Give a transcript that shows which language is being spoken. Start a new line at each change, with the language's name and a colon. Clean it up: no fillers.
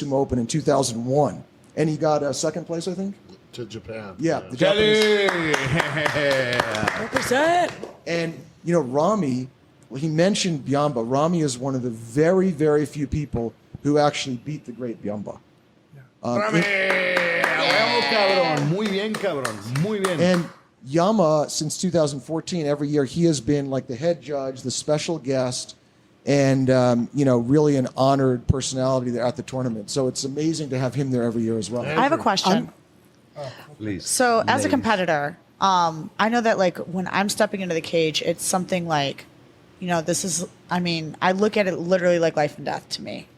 English: Sumo Open in 2001, and he got second place, I think. To Japan. Yeah, the Kelly. Japanese. And you know, Rami, well, he mentioned Biamba. Rami is one of the very, very few people who actually beat the great Biamba.
Spanish: Rami, muy bien, cabrón, muy bien.
English: And Yama, since 2014, every year he has been like the head judge, the special guest, and really an honored personality there at the tournament. So it's amazing to have him there every year as well. I have a question. Please. So as a competitor, I know that like when I'm stepping into the cage, it's something like, this is, I look at it literally like life and death to me,